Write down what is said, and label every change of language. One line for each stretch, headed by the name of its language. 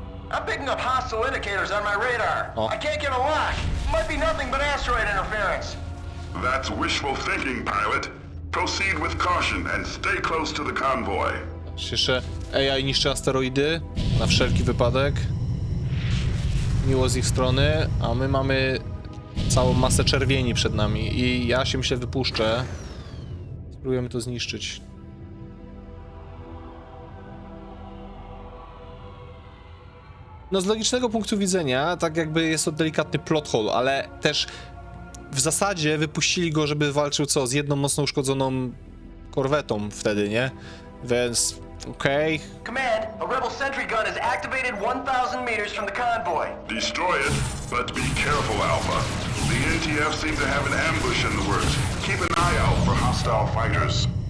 English: I'm picking up hostile indicators on my radar. I can't get a lock. Might be nothing but asteroid interference. That's wishful thinking, pilot. Proceed with caution and stay close to the convoy.
Polish: Jeszcze AI niszczy asteroidy na wszelki wypadek. Miło z ich strony, a my mamy całą masę czerwieni przed nami i ja się myślę wypuszczę. Spróbujemy to zniszczyć. No z logicznego punktu widzenia, tak jakby jest to delikatny plot hole, ale też w zasadzie wypuścili go, żeby walczył co? Z jedną mocno uszkodzoną korwetą wtedy, nie? Więc okej.
English: Command, a rebel sentry gun is activated 1,000 meters from the convoy. Destroy it, but be careful, Alpha. The NTF seem to have an ambush in the works. Keep an eye out for hostile fighters.